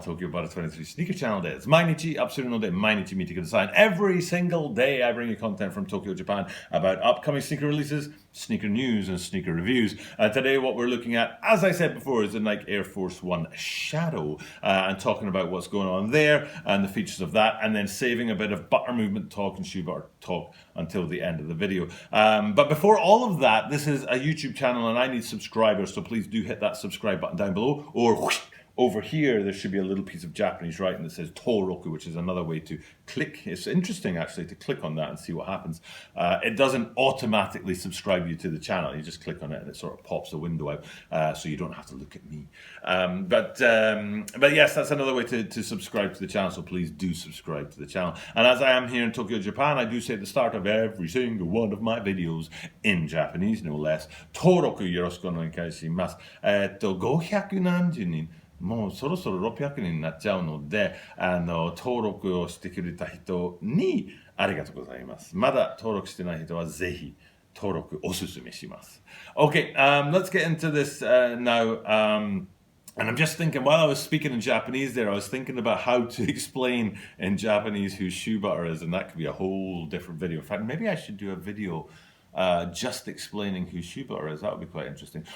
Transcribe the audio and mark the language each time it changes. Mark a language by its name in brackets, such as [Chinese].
[Japanese] Tokyo Butter 23 Sneaker Channelです。毎日、 [English] absolutely no day, [Japanese] 毎日見てください. [English] Every single day I bring you content from Tokyo, Japan about upcoming sneaker releases, sneaker news, and sneaker reviews. Today what we're looking at, as I said before, is the Nike Air Force One Shadow, and talking about what's going on there and the features of that, and then saving a bit of butter movement talk and shoe butter talk until the end of the video. But before all of that, this is a YouTube channel and I need subscribers, so please do hit that subscribe button down below. Or whoosh, over here, there should be a little piece of Japanese writing that says Toroku, which is another way to click. It's interesting, actually, to click on that and see what happens. It doesn't automatically subscribe you to the channel. You just click on it and it sort of pops a window out, so you don't have to look at me. But yes, that's another way to subscribe to the channel, so please do subscribe to the channel. And as I am here in Tokyo, Japan, I do say at the start of every single one of my videos, in Japanese, no less, [Japanese] Toroku yoroshiku onegai shimasu. 500何十人もうそろそろ600人になっちゃうので、登録をしてくれた人にありがとうございます。まだ登録してない人はぜひ登録おすすめします。 [English] Okay, let's get into this now. And I'm just thinking, while I was speaking in Japanese there, I was thinking about how to explain in Japanese who Shoe Butter is, and that could be a whole different video. In fact, maybe I should do a video just explaining who Shoe Butter is. That would be quite interesting.